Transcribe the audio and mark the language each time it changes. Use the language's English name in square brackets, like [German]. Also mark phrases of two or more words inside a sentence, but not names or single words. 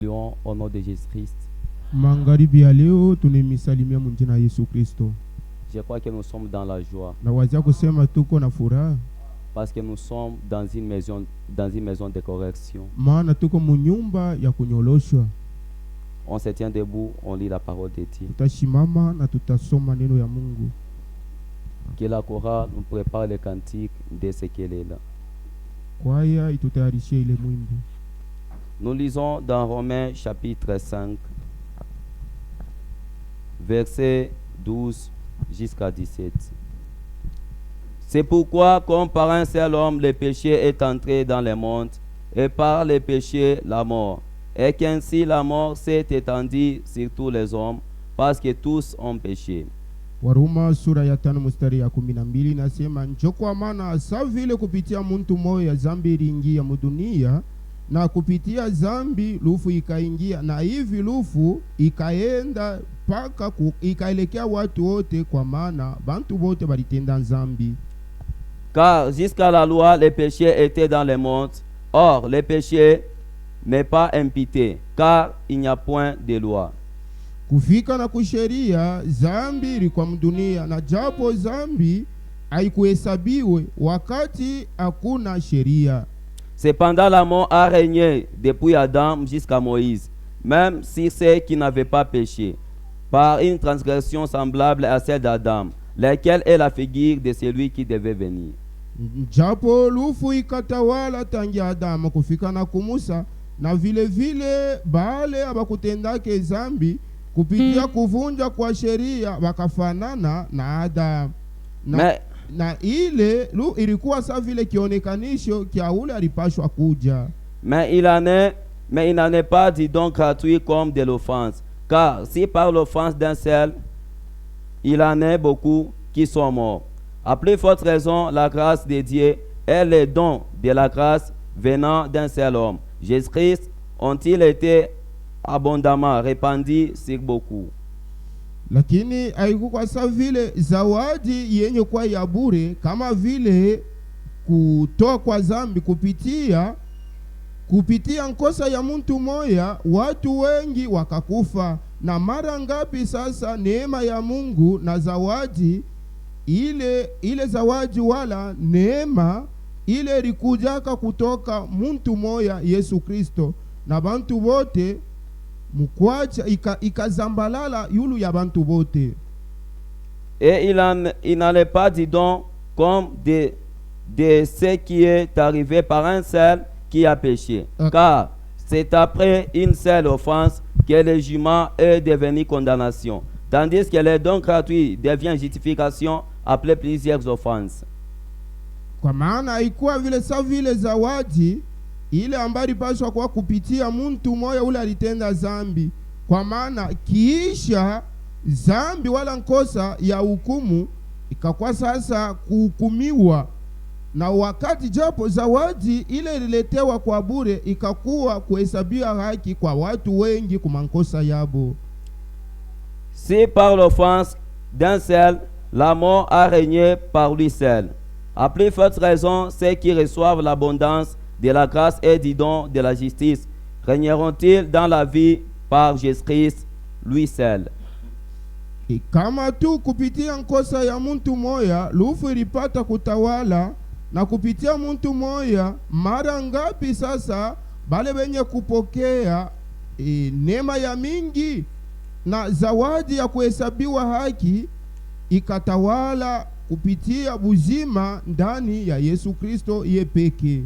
[French] Au nom de Jésus-Christ. [Swahili] Magharibi ya leo tunemisalimia mjina Yesu Kristo. [French] Je crois que nous sommes dans la joie. [Swahili] Na wazia kusema tuko na furaha [French] parce que nous sommes dans une maison de correction. [Swahili] maana tuko munyumba ya kunyoloshwa. [French] On se tient debout, on lit la parole de Dieu. [Swahili] Tutashimama na tutasoma neno ya Mungu. [French] Que la chorale nous prépare le cantique de ce qu'elle est là. [Swahili] Kwaya itutayarishie ile mwimbo. [French] Nous lisons dans Romains chapitre 5, versets 12 jusqu'à 17. C'est pourquoi, comme par un seul homme, le péché est entré dans le monde, et par le péché, la mort. Et qu'ainsi la mort s'est étendue sur tous les hommes, parce que tous ont péché. [Swahili] Waruma sura ya 5 mstari ya 12 nasema, njo kwa maana sa vile kupitia muntu moya zambi iliingia mudunia, na kupitia zambi lufu ikaingia, na hivi lufu ikaenda paka ikaelekea watu wote, kwa maana bantu wote balitenda zambi. [French] Car jusqu'à la loi, le péché était dans le monde. Or, le péché n'est pas impité, car il n'y a point de loi. [Swahili] Kufika na kusheria zambi ilikuwa mdunia, na japo zambi haikuhesabiwe wakati hakuna sheria. [French] Cependant, la mort a régné depuis Adam jusqu'à Moïse, même si ceux qui n'avaient pas péché, par une transgression semblable à celle d'Adam, laquelle est la figure de celui qui devait venir. [Swahili] Japo lufu ikatawala tangia Adamu kufika na kumusa, na vile vile bale abakutendake zambi kupitia kuvunja kwa sheria wakafanana na Adamu. Na ile ilikuwa sa vile kionekanisho kia ule alipashwa kuja. [French] Mais il n'en est pas dit donc gratuit comme de l'offense. Car si par l'offense d'un seul, il en est beaucoup qui sont morts. À plus forte raison, la grâce de Dieu et les dons de la grâce venant d'un seul homme, Jésus-Christ, ont-ils été abondamment répandus sur beaucoup. [Swahili] Lakini haikuwa sa vile zawadi yenye kwa ya bure, kama vile kutoa kwa zambi kupitia nkosa ya muntu moya watu wengi wakakufa. Na mara ngapi sasa neema ya Mungu na zawadi ile zawadi wala neema ile likujaka kutoka muntu moya Yesu Kristo, na bantu bote mukwacha ikazambalala yulu ya bantu bote. [French] Et il n'en est pas dit donc comme de ce qui est arrivé par un seul qui a péché. Car c'est après une seule offense que le jugement est devenu condamnation, tandis que le don gratuit devient justification après plusieurs offenses. [Swahili] Kwa maana haikuwa vile sa vile zawadi ile ambayo ilipaswa kwa kupitia muntu moya ule alitenda zambi, kwa maana kiisha zambi wala nkosa ya hukumu ikakuwa sasa kuhukumiwa. Na wakati japo zawadi ile ililetewa kwa bure, ikakuwa kuhesabiwa haki kwa watu wengi kumankosa yabo. [French] Si par l'offense d'un seul, la mort a régné par lui seul, à plus forte raison, ceux qui reçoivent l'abondance de la grâce et du don de la justice régneront-ils dans la vie par Jésus-Christ, lui seul. [Swahili] Kama tu kupitia nkosa ya muntu moya lufu ilipata kutawala, na kupitia muntu moya mara ngapi sasa bale benye kupokea neema ya mingi na zawadi ya kuhesabiwa haki ikatawala kupitia buzima ndani ya Yesu Kristo ye peke.